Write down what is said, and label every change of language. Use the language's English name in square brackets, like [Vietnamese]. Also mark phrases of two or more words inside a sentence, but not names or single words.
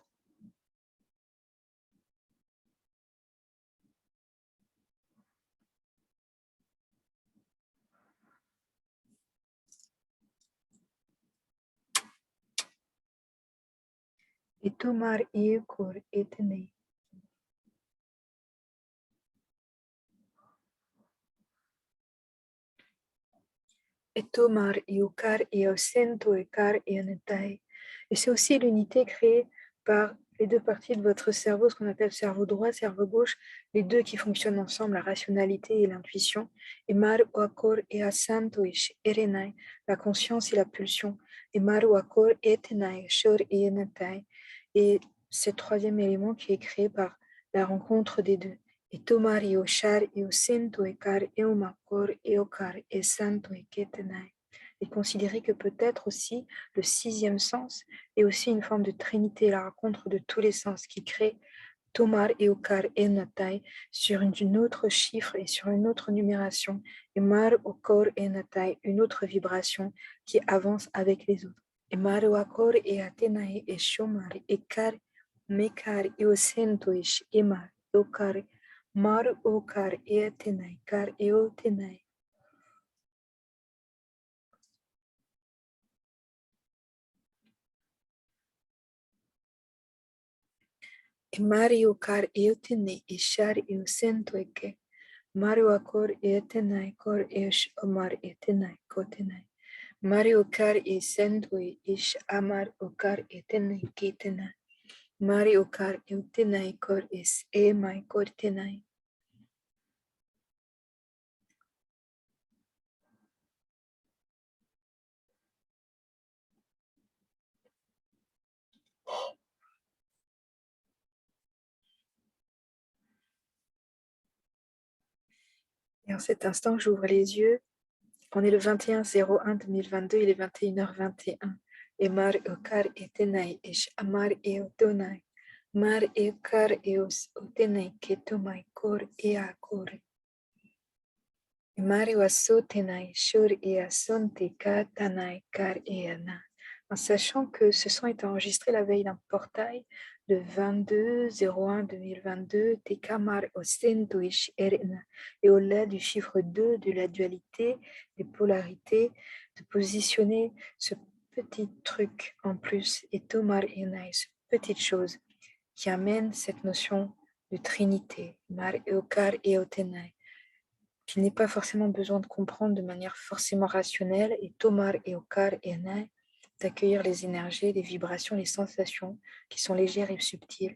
[French] Et Tomar et Kor et Tenai. Et Tomar et Okar et Osento et Kar et Anetai. Et c'est aussi l'unité créée par les deux parties de votre cerveau, ce qu'on appelle cerveau droit, cerveau gauche, les deux qui fonctionnent ensemble, la rationalité et l'intuition. Et Mar Akor et Asanto et Erenai, la conscience et la pulsion. Et Mar Akor et Tenai, Shor et Enetai. Et ce troisième élément qui est créé par la rencontre des deux. Et Tomar et Oshar et Osento et Kar et Omakor et Okar et Santo et Ketenai. Et considérer que peut-être aussi le sixième sens est aussi une forme de trinité, la rencontre de tous les sens qui crée Tomar et Okar et Natai sur une autre chiffre et sur une autre numération, et Mar Okor et Natai, une autre vibration qui avance avec les autres. Et Mar Okor et Atenai et Shomar et Kar, Mekar et Osento et Shemar, Okar, Mar Okar et Atenai, Kar et Otenai. E Mario Kar Eutene e Shar Eusento e que Mario Akor Etenai Kor Esh Omar Etenai Kotenai Mario Kar e Sento e Ish Amar Okar Etenai Kitenai Mario Kar Eutenai Kor Es Emai Kortenai. Et en cet instant, j'ouvre les yeux. On est le 21/01/2022, il est 21h21. Et Mar Okar Etenai Ish Amar Eutonai Mar Ekar Eos Otenai Ketomai Kor Eakor. Mario Asotenai Shur Easonte Katanai Kar Eana. En sachant que ce son est enregistré la veille d'un portail le 22/01/2022 Tekamar Ostentuish Erena. Et au-delà du chiffre 2 de la dualité, des polarités, de positionner ce petit truc en plus et Tomar Enai, cette petite chose qui amène cette notion de trinité, Mar Eokar Eotenai, qu'il n'est pas forcément besoin de comprendre de manière forcément rationnelle, et Tomar et Okar et Nai, d'accueillir les énergies, les vibrations, les sensations qui sont légères et subtiles.